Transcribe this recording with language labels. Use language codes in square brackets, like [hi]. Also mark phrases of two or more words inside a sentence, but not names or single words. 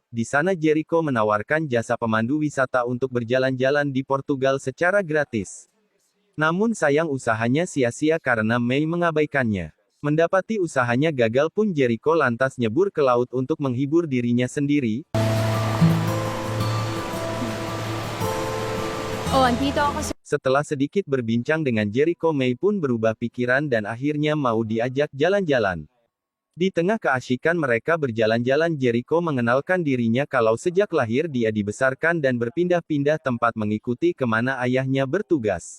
[id] Di sana Jericho menawarkan jasa pemandu wisata untuk berjalan-jalan di Portugal secara gratis. Namun sayang usahanya sia-sia karena Mei mengabaikannya. Mendapati usahanya gagal pun Jericho lantas nyebur ke laut untuk menghibur dirinya sendiri. [tl] Oh, andito ako sa... [id] Setelah sedikit berbincang dengan Jericho, Mei pun berubah pikiran dan akhirnya mau diajak jalan-jalan. Di tengah keasyikan mereka berjalan-jalan Jericho mengenalkan dirinya kalau sejak lahir dia dibesarkan dan berpindah-pindah tempat mengikuti kemana ayahnya bertugas.